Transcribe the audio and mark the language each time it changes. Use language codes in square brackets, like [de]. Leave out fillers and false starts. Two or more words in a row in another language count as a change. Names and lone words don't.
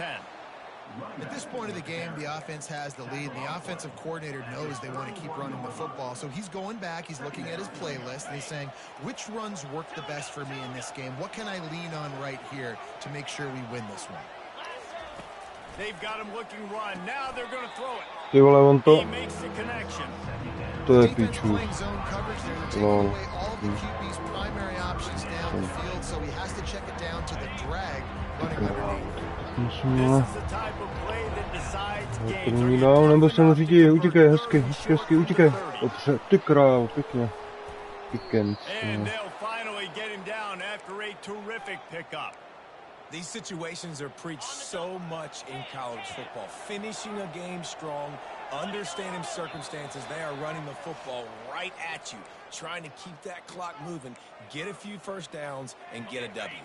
[en] At this point of the game, the offense has the lead, and the offensive coordinator knows they want to keep running the football. So he's going back, he's looking at his playlist, and he's saying, which runs work the best for me in this game? What can I lean on right here to make sure we win this one? They've got him looking run. Now they're going to throw it. [cs] Ty vole, on to... [en] He makes the connection. [cs] To je piču. Lol. [en] QB's primary options down the field, so he has to check it down to the drag running underneath. [cs] První dál, nebo se mu řídí, utíkej, hezky, utíkej. Dobře, ty krávo, pěkně. [en] Pickens. These situations are preached so much in college football. Finishing a game strong, understanding circumstances. They are running the football right at you, trying to keep that clock moving, get a few first downs, and get a W.